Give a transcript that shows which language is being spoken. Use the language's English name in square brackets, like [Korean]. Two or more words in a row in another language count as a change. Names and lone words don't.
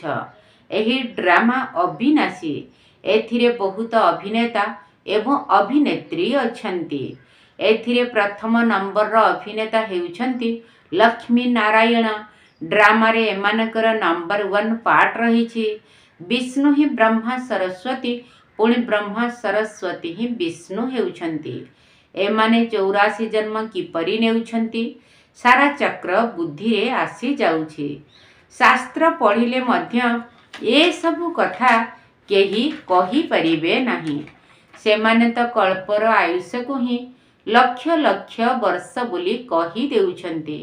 [Odia] ଏହି ଡ୍ରାମା ଅବିନାଶୀ। ଏଥିରେ ବହୁତ ଅଭିନେତା ଏବଂ ଅଭିନେତ୍ରୀ ଅଛନ୍ତି। ଏଥିରେ ପ୍ରଥମ ନମ୍ବର ଅଭିନେତା ହେଉଛନ୍ତି ଲକ୍ଷ୍ମୀ ନାରାୟଣ। ଡ୍ରାମା ରେ ଏମାନଙ୍କର ନମ୍ବର 1 ପାର୍ଟ ରହିଛି। ବିଷ୍ଣୁ ହିଁ ବ୍ରହ୍ମା ସରସ୍ୱତୀ, ପୁଣି ବ୍ରହ୍ମା ସରସ୍ୱତୀ ହିଁ ବିଷ୍ଣୁ ହେଉଛନ୍ତି। ଏମାନେ 84 ଜନ୍ମ କିପରି ନେଉଛନ୍ତି ସାରା ଚକ୍ର ବୁଦ୍ଧି ରେ ଆସି ଯାଉଛି। ଶାସ୍ତ୍ର ପଢ଼ିଲେ ମଧ୍ୟ ଏ ସବୁ କଥା କେହି କହି ପାରିବେ ନାହିଁ। ସେମାନେ ତ କଳ୍ପର ଆୟୁଷ କୁ ହିଁ ଲକ୍ଷ ଲକ୍ଷ ବର୍ଷ ବୋଲି କହି ଦେଉଛନ୍ତି।